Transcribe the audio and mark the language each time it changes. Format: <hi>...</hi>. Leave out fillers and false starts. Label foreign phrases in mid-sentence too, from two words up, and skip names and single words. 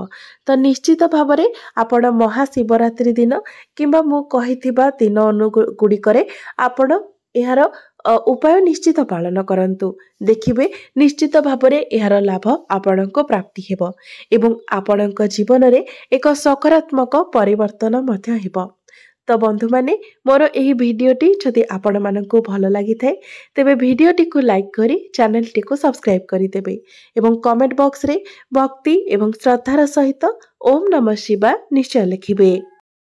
<or>ତ ନିଶ୍ଚିତ ଭାବ ମେଂ ଆପଣ ମହାଶିବରାତ୍ରି ଦିନ କିମ୍ବା ମୁଁ କହିଥିବା ଦିନ ଗୁଡ଼ିକରେ ଆପଣ ଏହାର ଉପାୟ ନିଶ୍ଚିତ ପାଳନ କରନ୍ତୁ, ଦେଖିବେ ନିଶ୍ଚିତ ଭାବ ମେଂ ଏହାର ଲାଭ ଆପଣଙ୍କୁ ପ୍ରାପ୍ତି ହେବ ଏବଂ ଆପଣଙ୍କ ଜୀବନ ରେ ଏକ ସକାରାତ୍ମକ ପରିବର୍ତ୍ତନ ମଧ୍ୟ ହେବ। ତ ବନ୍ଧୁ ମାନେ ମୋର ଏହି ଭିଡିଓଟି ଯଦି ଆପଣ ମାନଙ୍କୁ ଭଲ ଲାଗି ଥାଏ ତେବେ ଭିଡିଓଟି କୁ ଲାଇକ କରି ଚ୍ୟାନେଲ ଟି କୁ ସବସ୍କ୍ରାଇବ କରି ଦେବେ ଏବଂ</or> <en>comment box</en> <or>ରେ ଭକ୍ତି ଏବଂ ଶ୍ରଦ୍ଧାର ସହିତ</or> <sa>ओम नमः शिवाय</sa> <or>ନିଶ୍ଚୟ ଲେଖିବେ।</or>